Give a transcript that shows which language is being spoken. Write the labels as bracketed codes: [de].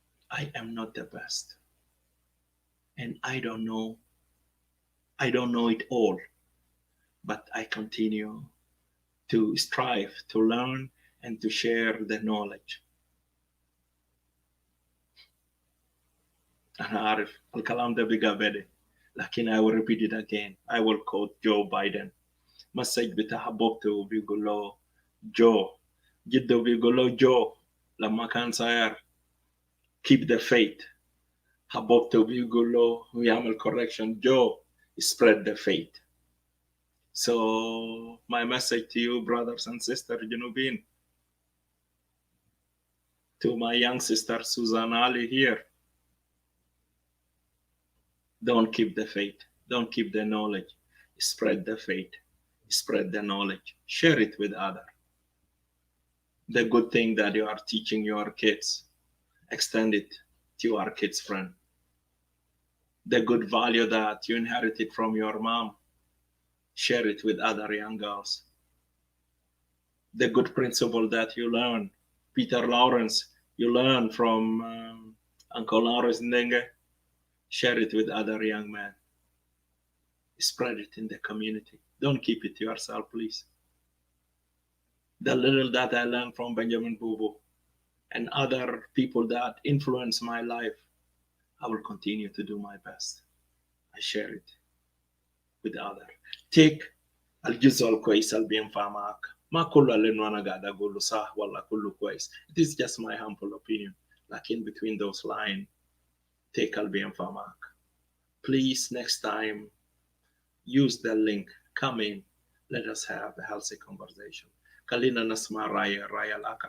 [en] I am not the best. And I don't know it all, but I continue to strive to learn and to share the knowledge. [ar] أنا عارف الكلام ده بقى بدي لكن [en] I will repeat it again. I will quote Joe Biden. [ar] مسج بتاع حبوبته بيقول له جو جده بيقول له جو لما كان صغير [en] keep the faith. [ar] حبوبته بيقول له ويعمل correction جو [en] spread the faith. So my message to you, brothers and sisters, Junubin, to my young sister Susan Ali here, don't keep the faith, don't keep the knowledge, spread the faith, spread the knowledge, share it with others. The good thing that you are teaching your kids, extend it to your kids' friend. The good value that you inherited from your mom, share it with other young girls. The good principle that you learn, Peter Lawrence, you learn from Uncle Lawrence Ndenge, share it with other young men. Spread it in the community. Don't keep it to yourself, please. The little that I learned from Benjamin Bubu and other people that influence my life, I will continue to do my best. I share it with others. [ar] Take الجزء الكويس اللي بينفع معك. ما كله اللي أنا قاعد أقوله صح ولا كله كويس. [en] It is just my humble opinion. Like in between those lines, take [ar] اللي بينفع معك. [en] Please, next time, use the link. Come in. Let us have a healthy conversation. [ar] خلينا نسمع رأي الآخر.